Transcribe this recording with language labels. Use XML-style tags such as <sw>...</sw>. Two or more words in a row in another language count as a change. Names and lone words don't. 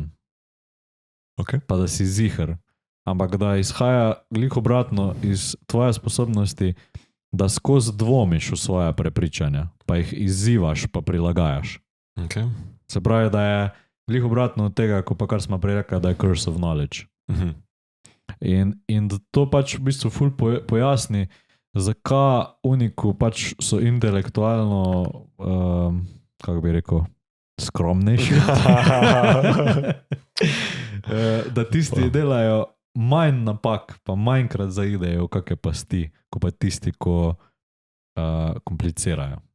<sl>Okay. Pa da si ziher. Ampak da izhaja glih obratno iz tvoje sposobnosti, da skozi dvomiš v svoje prepričanja, pa jih izzivaš, pa prilagajaš. Okay. Se pravi, da je glih obratno od tega, ko pa kar smo prej rekli, da je</sl> <en>curse of knowledge.</en> <sl>In to pač v bistvu ful pojasni, zakaj uniku pač so intelektualno, kako bi rekel, skromnejši. Da tisti delajo manj napak, pa manjkrat zaidejo v kakšne pasti, ko pa tisti, ko komplicirajo.</sl>